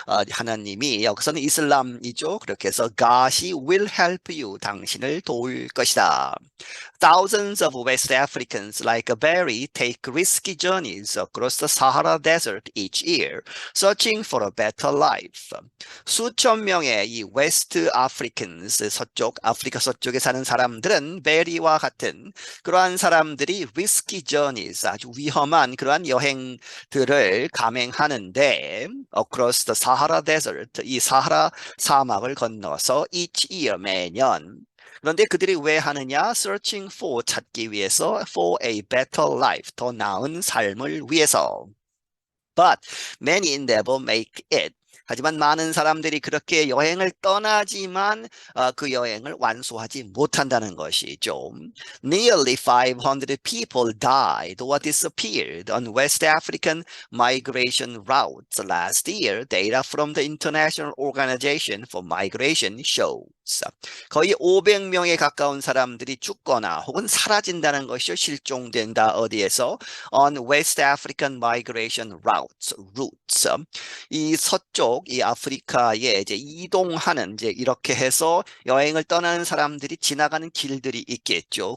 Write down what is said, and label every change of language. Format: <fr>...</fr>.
<ko>하나님이 여기서는 이슬람이죠. 그렇게 해서 God이</ko> <en>will help you.</en> <ko>당신을 도울 것이다.</ko> <en>Thousands of West Africans like Barry take risky journeys across the Sahara Desert each year, searching for a better life.</en> <ko>수천 명의 이 West Africans, 아프리카 서쪽에 사는 사람들은 베리와 같은 그러한 사람들이</ko> <en>risky journeys,</en> <ko>아주 위험한 그러한 여행들을 감행하는데,</ko> <en>across the Sahara Desert,</en> <ko>이 사하라 사막을 건너서</ko> <en>each year,</en> <ko>매년, 그런데 그들이 왜 하느냐?</ko> <en>Searching for,</en> <ko>찾기 위해서,</ko> <en>for a better life,</en> <ko>더 나은 삶을 위해서.</ko> <en>But many never make it.</en> <ko>하지만 많은 사람들이 그렇게 여행을 떠나지만 그 여행을 완수하지 못한다는 것이죠.</ko> <en>Nearly 500 people died or disappeared on West African migration routes last year. Data from the International Organization for Migration shows.</en> <ko>거의 500명에 가까운 사람들이 죽거나 혹은 사라진다는 것이죠. 실종된다. 어디에서?</ko> <en>On West African migration routes.</en> <ko>이 서쪽, 이 아프리카에 이제 이동하는, 이제 이렇게 해서 여행을 떠나는 사람들이 지나가는 길들이 있겠죠.</ko>